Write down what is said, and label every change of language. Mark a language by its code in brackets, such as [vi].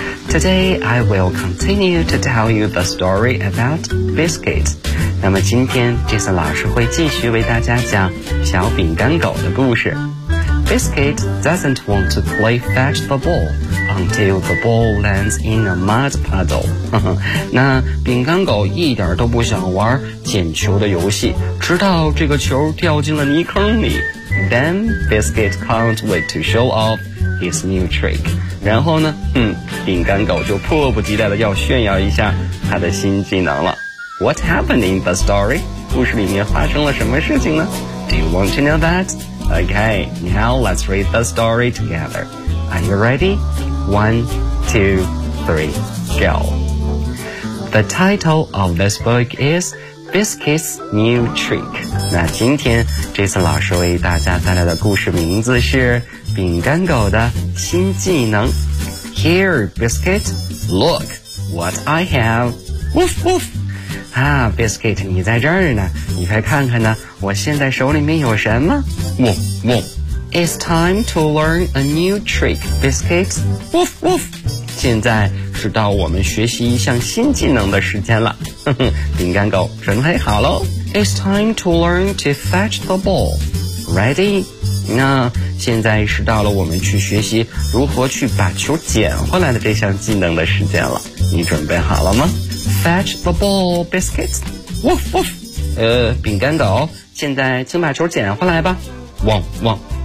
[en] Today I will continue to tell you the story about Biscuit. [zh] 那么今天 Jason 老师会继续为大家讲小饼干狗的故事。 [en] Biscuit doesn't want to play fetch the ballUntil the ball lands in a mud puddle. [zh] 那饼干狗一点都不想玩捡球的游戏，直到这个球掉进了泥坑里。 [en] Then Biscuit can't wait to show off his new trick. [zh] 然后呢，饼干狗就迫不及待地要炫耀一下他的新技能了。 [en] What happened in the story? [zh] 故事里面发生了什么事情呢？ [en] Do you want to know that? Okay, now let's read the story together. Are you ready? 1, 2, 3, go. The title of this book is Biscuit's New Trick. [zh] 那今天这次老师为大家带来的故事名字是饼干狗的新技能。 [en] Here, Biscuit, look what I have. Woof, woof. [zh] 啊 ,Biscuit, 你在这儿呢。你快看看呢，我现在手里面有什么？ [en] woof, woof. It's time to learn a new trick, Biscuit. Woof, woof. [zh] 现在是到我们学习一项新技能的时间了。饼干狗准备好咯。 [en] It's time to learn to fetch the ball. Ready? [zh] 那现在是到了我们去学习如何去把球捡回来的这项技能的时间了。你准备好了吗？ [en] Fetch the ball, Biscuit. Woof, woof. [zh] 饼干狗，现在请把球捡回来吧。汪汪。